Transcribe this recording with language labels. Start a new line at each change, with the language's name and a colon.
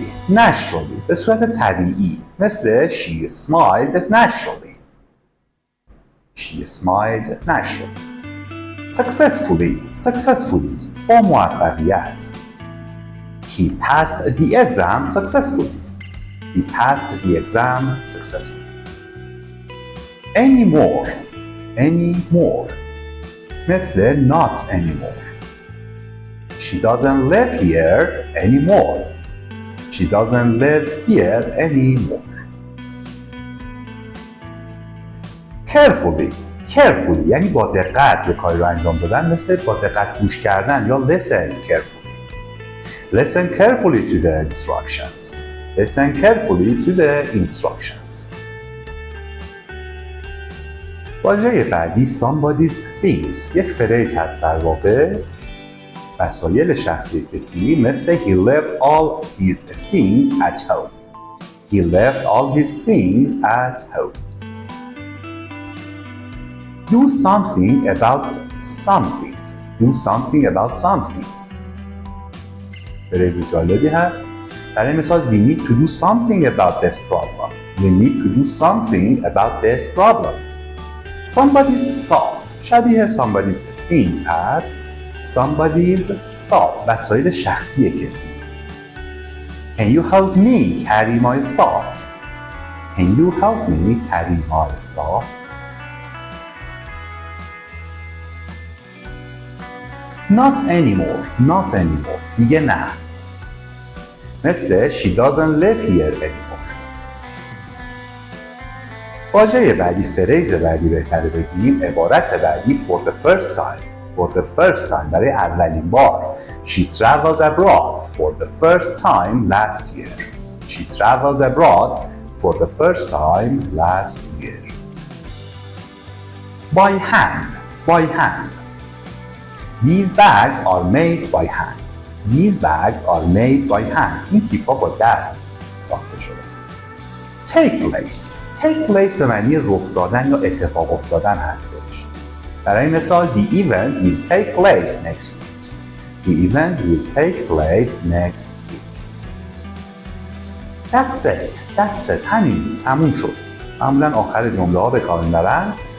Persian: Naturally به صورت طبیعی.
English: مثل she smiled naturally. She smiled naturally.
Persian: Successfully با موفقیت.
English: He passed the exam successfully. He passed the exam successfully. Anymore مثل not anymore. She doesn't live here anymore. She doesn't live here anymore.
Persian: Carefully یعنی با دقت کاری رو انجام دادن، مثل با دقت گوش کردن یا
English: listen carefully. Listen carefully to the instructions. Listen carefully to the instructions.
Persian: واژه بعدی
English: somebody's things.
Persian: یک فریز هست در واقع. وسایل شخصی کسی، مثل
English: he left all his things at home. He left all his things at home. Do something about something. Do something about something.
Persian: فریز جالبی هست. برای مثال
English: we need to do something about this problem. We need to do something about this problem. Somebody's stuff شبیه somebody's things هست. Somebody's stuff
Persian: وسایل شخصی کسی.
English: Can you help me carry my stuff? Can you help me carry my stuff? Not anymore
Persian: دیگه نه. مثل
English: she doesn't live here anymore.
Persian: واژه بعدی، فریز بعدی بهتره بگیم، عبارت بعدی
English: for the first time. for the first time
Persian: برای اولین بار.
English: She traveled abroad for the first time last year. She traveled abroad for the first time last year. By hand. By hand. These bags are made by hand. These bags are made by hand.
Persian: این کیف‌ها با دست ساخته شده.
English: Take place. Take place
Persian: به معنی رخ دادن یا اتفاق افتادن هستش. برای مثال
English: the event will take place next week. The event will take place next week. That's it. That's it.
Persian: همین. تموم شد. معمولا آخر جمله ها به کار میبرن.